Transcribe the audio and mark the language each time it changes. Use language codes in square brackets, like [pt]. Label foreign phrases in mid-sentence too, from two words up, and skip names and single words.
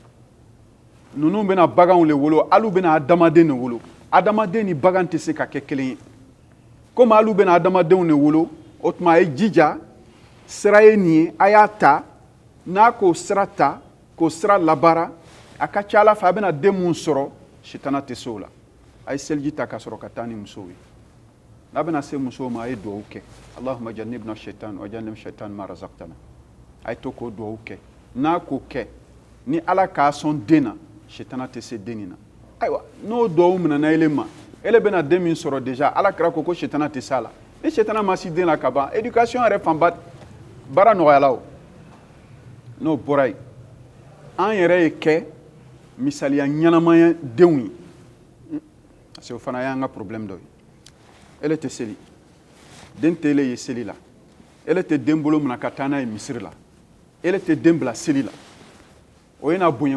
[bm] ninnu bɛna baganw le wolo alu bɛna adamaden de wolo adamaden ni bagan tɛ se ka kɛ kelen ye komi alu bɛna adamadenw de wolo o tuma a ye jija sira ye nin ye a y'a ta n'a k'o sira ta k'o sira labaara a ka ca ala fɛ a bɛna den mun sɔrɔ sitana tɛ se o la a ye seliji ta ka sɔrɔ ka taa ni musow ye n'a bɛna se musow ma a ye duwawu kɛ [ar] اللهم جنبنا الشيطان وجنب الشيطان ما رزقتنا [bm] a ye to k'o duwawu kɛ n'a k'o kɛ ni ala k'a sɔn den na sitana tɛ se den nin na ayiwa n'o duwawu minɛna ele ma ele bɛna den min sɔrɔ déjà ala kira ko sitana tɛ se a la ni sitana ma se den na ka ban éducation yɛrɛ fanba baara nɔgɔyala o n'o bɔra yen an yɛrɛ ye kɛ misaliya ɲɛnamaya denw ye [fr] parce que [bm] o fana y'an ka problème dɔ ye ele tɛ seli den tɛ ele ye seli la ele tɛ den bolo minɛ ka taa n'a ye misiri la ele tɛ den bila seli la o ye n'a bonya